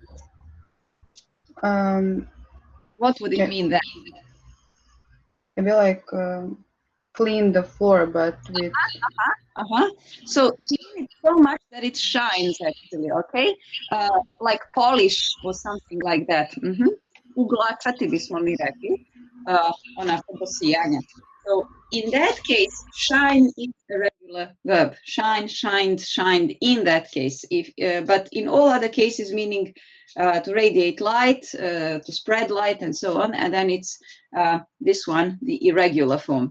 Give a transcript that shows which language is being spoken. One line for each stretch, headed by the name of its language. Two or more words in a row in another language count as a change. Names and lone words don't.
English: What would it mean then? Maybe like clean the floor, but with. So clean it so much that it shines, actually. Okay, like polish or something like that.
Serbian: Uglačati bismo mi rekli, onako do sijanja.
English: So in that case, shine is a regular verb. Shine, shined, shined. In that case, but in all other cases, meaning to radiate light, to spread light, and so on. And then it's this one, the irregular form.